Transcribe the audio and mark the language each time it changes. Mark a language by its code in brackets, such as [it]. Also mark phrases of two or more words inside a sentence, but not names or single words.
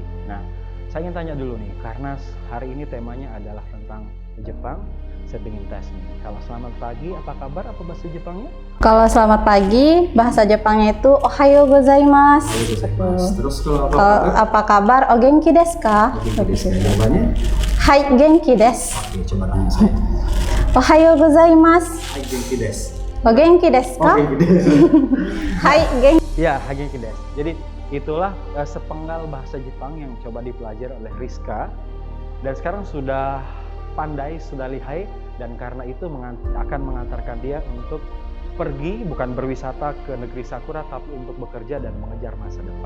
[id] Nah, saya ingin tanya dulu nih, karena hari ini temanya adalah tentang Jepang. Saya ingin tes nih, kalau selamat pagi apa kabar, apa bahasa Jepangnya? Kalau selamat pagi, bahasa Jepangnya itu [ja] おはようございます. [id] Terus kalau Apa kabar? [ja] お元気ですか? [id] Jawabannya? [ja] はい、元気です. [id] Oke, coba tanya saya. [ja] おはようございます. はい元気です. お元気ですか? 元気です. はい、元気. Ya、はげんきです. [id] Jadi itulah sepenggal bahasa Jepang yang coba dipelajari oleh Rizka. Dan sekarang sudah pandai, sudah lihai, dan karena itu akan mengantarkan dia untuk pergi, bukan berwisata ke negeri Sakura, tapi untuk bekerja dan mengejar masa depan.